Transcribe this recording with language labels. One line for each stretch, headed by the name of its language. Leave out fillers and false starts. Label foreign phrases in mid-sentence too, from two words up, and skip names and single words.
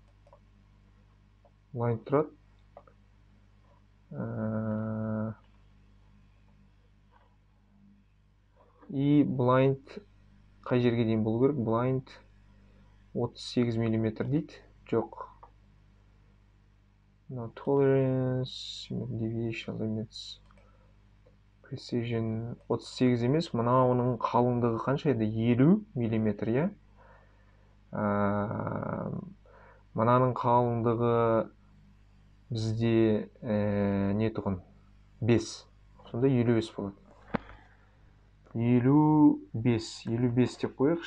Kazakh: Blind тұрады. И blind қай жерге дейін болу керек? Blind 38 мм дейді. Жоқ.
English: No tolerance, deviation limits, precision 38 емес.
Kazakh: Мына оның қалыңдығы қанша еді? 50 мм, я? Мынаның қалыңдығы бізде не тұғын? 5. Сонда 55 болады. 55 деп қояқшы.